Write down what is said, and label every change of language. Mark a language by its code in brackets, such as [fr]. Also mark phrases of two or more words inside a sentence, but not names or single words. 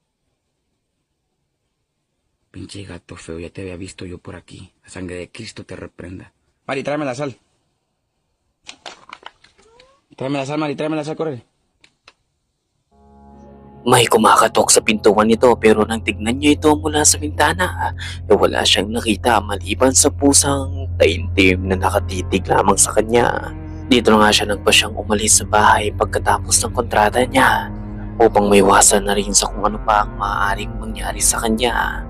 [es] Pinche gato feo, ya te había visto yo por aquí. La sangre de Cristo te reprenda. Mari, tráeme la sal. Tráeme la sal, Mari, tráeme la sal, corre. [tl] May kumakatok sa pintuan nito pero nang tignan niya ito mula sa bintana, wala siyang nakita maliban sa pusang taimtim na nakatitig lamang sa kanya. Dito na nga siya nagpasyang umalis sa bahay pagkatapos ng kontrata niya upang maiwasan na rin sa kung ano pa ang maaaring mangyari sa kanya.